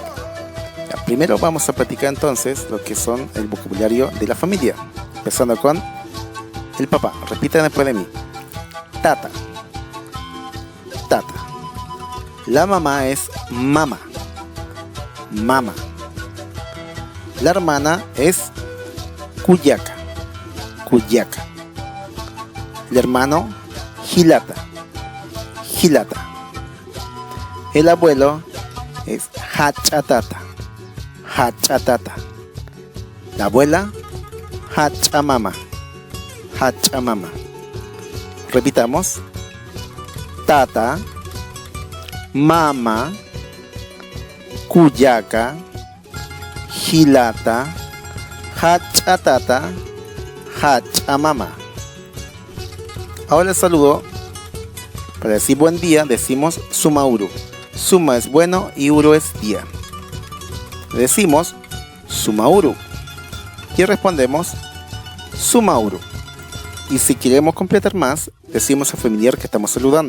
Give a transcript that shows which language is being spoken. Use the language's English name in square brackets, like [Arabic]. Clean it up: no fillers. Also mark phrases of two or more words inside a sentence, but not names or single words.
[Spanish] Primero vamos a practicar entonces lo que son el vocabulario de la familia, empezando con el papá. Repitan después de mí. [Aymara] Tata. Tata. [Spanish] La mamá es mama. Mama. La hermana es Kuyaka. Kuyaka. El hermano Hilata. Hilata. El abuelo es Hachatata. Hachatata. La abuela Hachamama. Hachamama. Repitamos. [Aymara] Tata, mama, Kuyaka, Hilata, Hachatata, Hachamama. [Spanish] Ahora el saludo. Para decir buen día decimos Sumauru. Suma es bueno y Uru es día. Decimos Sumauru y respondemos Sumauru. Y si queremos completar más, decimos al familiar que estamos saludando.